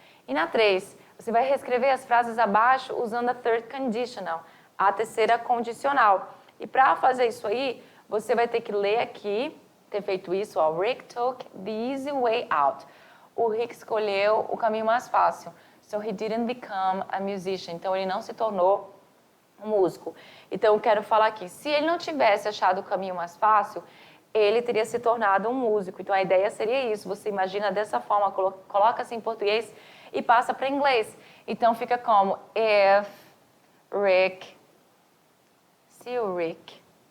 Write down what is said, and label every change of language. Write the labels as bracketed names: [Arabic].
[Portuguese] E na 3, você vai reescrever as frases abaixo usando a third conditional, a terceira condicional. E para fazer isso aí, você vai ter que ler aqui, ter feito isso, ó, Rick took the easy way out. O Rick escolheu o caminho mais fácil. [English] So he didn't become a musician. [Portuguese] Então, ele não se tornou um músico. Então, eu quero falar aqui, se ele não tivesse achado o caminho mais fácil, ele teria se tornado um músico. Então, a ideia seria isso. Você imagina dessa forma, coloca assim em português e passa para inglês. Então, fica como if Rick... Se o Rick...